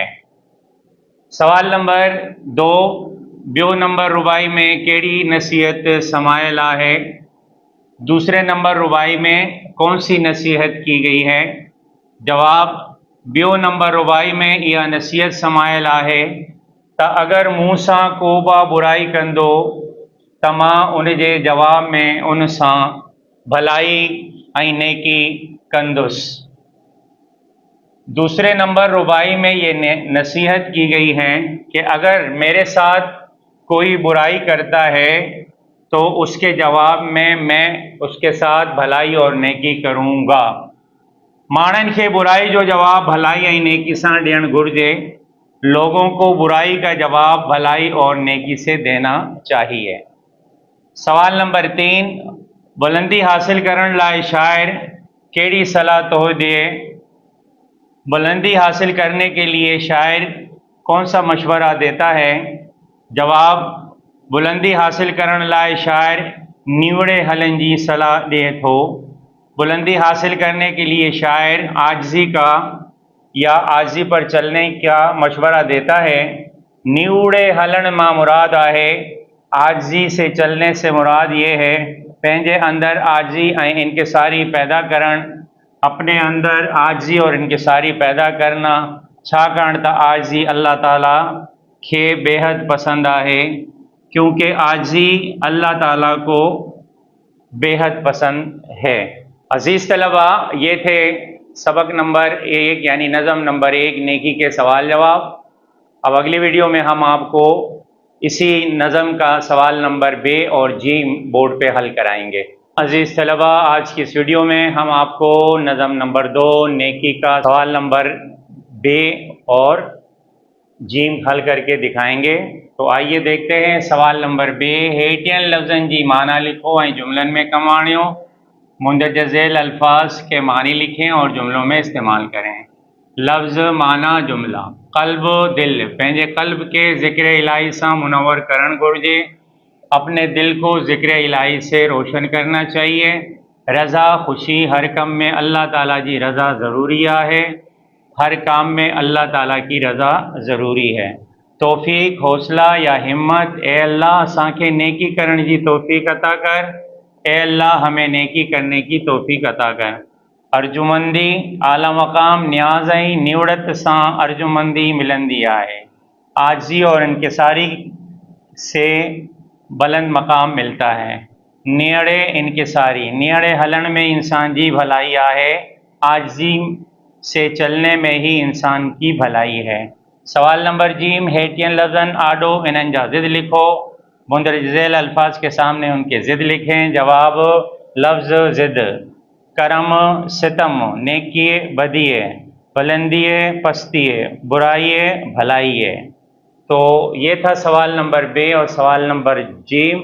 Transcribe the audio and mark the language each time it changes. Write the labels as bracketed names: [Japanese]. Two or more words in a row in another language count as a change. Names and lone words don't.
[Sindhi] सवाल नंबर 2, बियो नंबर रुबाई में केड़ी नसीहत समायल है? [Urdu] دوسرے نمبر رباعی میں کون سی نصیحت کی گئی ہے? [Sindhi] जवाब, बियो नंबर रुबाई में यह नसीहत समायल है त अगर मूं सां को बा बुराई कंदो त मां उन जे जवाब में उन सां भलाई ऐं नेकी कंदुसि। [Urdu] دوسرے نمبر رباعی میں یہ نصیحت کی گئی ہے کہ اگر میرے ساتھ کوئی برائی کرتا ہے تو اس کے جواب میں اس کے ساتھ بھلائی اور نیکی کروں گا۔ [Sindhi] ماण्हुनि खे बुराई जो जवाब भलाई ऐं नेकी सां ॾियणु घुरिजे। [Urdu] لوگوں کو برائی کا جواب بھلائی اور نیکی سے دینا چاہیے. [Sindhi] सवाल नंबर 3, बुलंदी हासिल करण लाइ शायर केड़ी सलाह तो दिए? [Urdu] بلندی حاصل کرنے کے لیے شاعر کون سا مشورہ دیتا ہے? [Sindhi] जवाब, बुलंदी हासिल करण लाइ शायर निवड़े हलन जी सलाह दिए थो। [Urdu] بلندی حاصل کرنے کے لیے شاعر عاجزی کا یا عاجزی پر چلنے کا مشورہ دیتا ہے. [Sindhi] निवड़े हलन मां मुराद है [Urdu] عاجزی سے چلنے سے مراد یہ ہے [Sindhi] पंहिंजे अंदर आजिज़ी ऐं इनकिसारी पैदा करण, [Urdu] اپنے اندر عاجزی اور انکساری پیدا کرنا. [Sindhi] छाकाणि त आजिज़ी अल्लाह ताला खे बेहद पसंद है, [Urdu] کیونکہ عاجزی اللہ تعالیٰ کو بے حد پسند ہے. عزیز طلبہ، یہ تھے سبق نمبر 1 یعنی نظم نمبر 1 نیکی کے سوال جواب. اب اگلی ویڈیو میں ہم آپ کو اسی نظم کا سوال نمبر بے اور جیم بورڈ پہ حل کرائیں گے. عزیز طلبہ، آج کی اس ویڈیو میں ہم آپ کو نظم نمبر 2 نیکی کا سوال نمبر بے اور جیم حل کر کے دکھائیں گے. تو آئیے دیکھتے ہیں سوال نمبر بے. [Sindhi] हेठियन लफ्ज़न जी माना लिखो ऐं जुमलन में कमु आणियो। [Urdu] مندرجہ ذیل الفاظ کے معنی لکھیں اور جملوں میں استعمال کریں. [Sindhi] लफ्ज़, माना, जुमला। क़ल्ब, दिल। पंहिंजे क़ल्ब के ज़िक्र इलाही सां मुनव्वर करण घुरिजे। [Urdu] اپنے دل کو ذکر الٰہی سے روشن کرنا چاہیے. [Sindhi] रज़ा, खुशी। हर कम में अल्लाह ताला जी रज़ा ज़रूरी है। [Urdu] ہر کام میں اللہ تعالیٰ کی رضا ضروری ہے. [Sindhi] तौफ़ीक़, हौसला या हिम्मत। ए अल्लाह, असांखे नेकी करण जी तौफ़ीक़ अता कर। [Urdu] اے اللہ، ہمیں نیکی کرنے کی توفیق عطا کر. [Sindhi] अर्जुमंदी, आला मकाम। न्याज़ ऐं निवड़त सां अर्जुमंदी मिलंदी है। [Urdu] عاجزی اور انکساری سے بلند مقام ملتا ہے. [Sindhi] नियड़े, इनकिसारी। नियड़े हलन में इंसान जी भलाई है। [Urdu] عاجزی سے چلنے میں ہی انسان کی بھلائی ہے. [Sindhi] सवाल नंबर जीम। हेठियन लफ्ज़न आडो इन्हनि जा ज़िद लिखो। [Urdu] مندرجہ ذیل الفاظ کے سامنے ان کے ضد لکھیں. [Sindhi] जवाब, लफ्ज़ ज़िद। करम, सितम। नेकी, बदी। बुलंदी, पस्ती। बुराई, भलाई। [Urdu] تو یہ تھا سوال نمبر بے اور سوال نمبر جیم.